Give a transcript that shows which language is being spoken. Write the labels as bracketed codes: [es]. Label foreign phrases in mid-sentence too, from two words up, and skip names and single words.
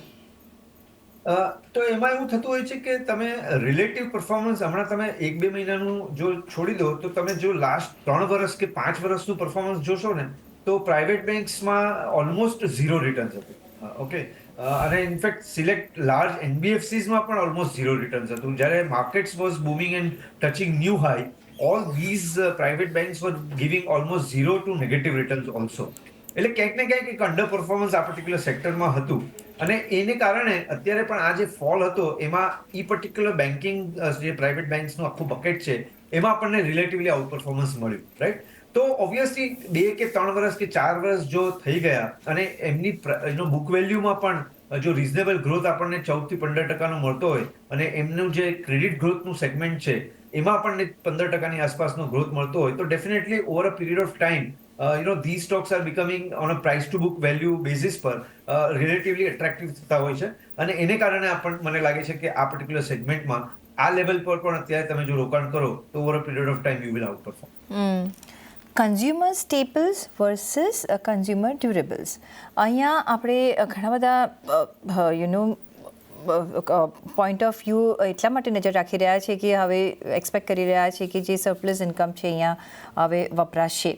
[gu] તો એમાં એવું થતું હોય છે કે તમે [en] relative performance [gu] હમણાં તમે 1-2 મહિનાનું જો છોડી દો તો તમે જો લાસ્ટ 3 વર્ષ કે 5 વર્ષનું પરફોર્મન્સ જોશો ને તો [en] private banks almost zero returns [gu] હતું. ઓકે. અને [en] in fact select large NBFCs [gu] પણ [en] almost zero returns [gu] હતું. [en] જ્યારે markets was booming and touching new high, all these private banks were giving almost zero to negative returns also. [gu] એટલે ક્યાંક ને ક્યાંક એક [en] under performance [gu] આ [en] particular sector [gu] હતું. અને એને કારણે અત્યારે પણ આ જે ફોલ હતો એમાં ઈ [en] particular banking [gu] જે [en] private banks [gu] આખું બકેટ છે એમાં આપણને [en] relatively out performance [gu] મળ્યું, રાઈટ? તો ઓબ્વિયસલી 2 કે 3 વર્ષ કે 4 વર્ષ જો થઈ ગયા અને એમની [en] book value [gu] પણ જો [en] reasonable growth [gu] આપણને 14-15% મળતો હોય અને એમનું જે [en] credit growth [gu] સેગમેન્ટ છે એમાં આપણને 15% આસપાસનો ગ્રોથ મળતો હોય તો [en] definitely over a period of time these stocks are becoming on a price to book value basis [gu] પર [en] relatively attractive [gu] થતા હોય છે. અને એને કારણે મને લાગે છે કે આ [en] particular segment [gu] આ લેવલ પર પણ અત્યારે તમે જો રોકાણ કરો તો [en] over a period of time you will out perform. consumer staples versus consumer durables, [gu] અહીંયા આપણે ઘણા બધા [en] point of view [gu] એટલા માટે નજર રાખી રહ્યા છે કે હવે એક્સપેક્ટ કરી રહ્યા છે કે જે [en] surplus income [gu] છે અહીંયા હવે વપરાશે.